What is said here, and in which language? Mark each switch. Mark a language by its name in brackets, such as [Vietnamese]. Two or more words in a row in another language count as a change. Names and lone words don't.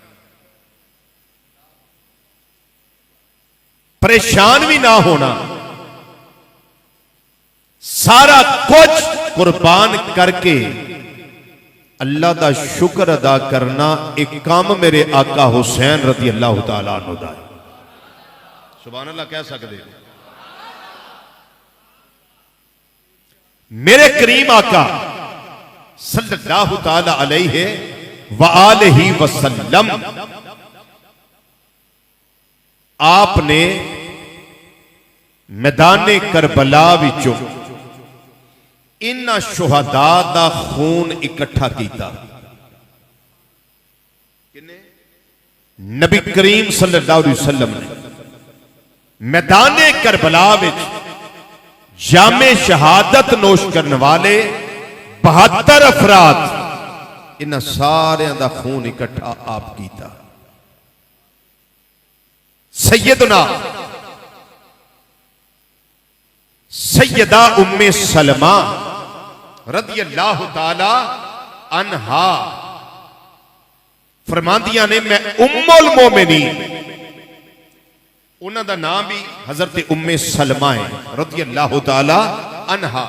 [Urdu] پریشان بھی نہ ہونا، سارا کچھ قربان کر کے اللہ کا شکر ادا کرنا ایک کام میرے آقا حسین [Arabic] رضي الله تعالى عنه [Punjabi] دا ہے. [Urdu] سبحان اللہ کہہ سکتے ہو. [Punjabi] میرے کریم آقا [Arabic] صلى الله تعالى عليه وآله وسلم [Punjabi] آپنے میدانے کربلا وچوں انہاں شہدا دا خون اکٹھا کیا. نبی کریم [Arabic] صلى الله عليه وسلم [Punjabi] نے میدانے کربلا وچ جامے شہادت نوش کرنے والے 72 افراد انہاں ساریاں دا خون اکٹھا آپ کیتا. سیدنا سیدہ ام سلمہ [Arabic] رضي الله تعالى عنها [Punjabi] فرماندیاں نے میں ام المومنین، انہاں دا نام بھی حضرت ام سلمہ ہے [Arabic] رضي الله تعالى عنها.